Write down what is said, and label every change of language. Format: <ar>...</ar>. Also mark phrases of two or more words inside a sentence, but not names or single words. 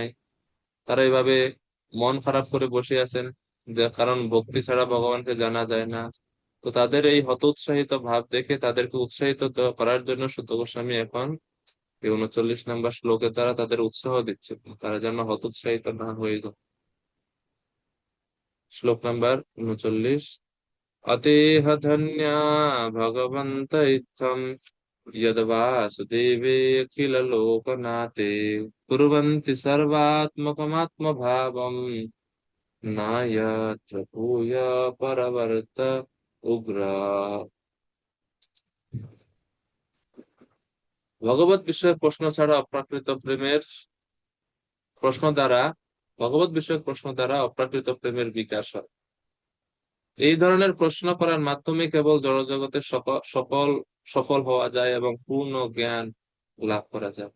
<bn>তারা এইভাবে মন খারাপ করে বসে আছেন, যে কারণ ভক্তি ছাড়া ভগবানকে জানা যায় না। তো তাদের এই হতোৎসাহিত ভাব দেখে তাদেরকে উৎসাহিত করার জন্য সুত গোস্বামী এখন এই 39 নম্বর শ্লোকের দ্বারা তাদের উৎসাহ দিচ্ছে, তারা যেন হতোৎসাহিত না হয়ে যায়। শ্লোক নাম্বার 39।</bn> <sa>अतेह धन्या भगवन्त इत्थं यद् वासुदेवे अखिललोकनाथे कुर्वन्ति सर्वात्मकमात्मभावम् नायत्र भूय परवर्त उग्र।</sa> <bn>ভগবত বিষয়ক প্রশ্ন ছাড়া অপ্রাকৃত প্রেমের প্রশ্ন দ্বারা, ভগবত বিষয়ক প্রশ্ন দ্বারা অপ্রাকৃত প্রেমের বিকাশ হয়। এই ধরনের প্রশ্ন করার মাধ্যমে কেবল জড়জগতের সকল সফল হওয়া যায় এবং পূর্ণ জ্ঞান লাভ করা যায়।</bn>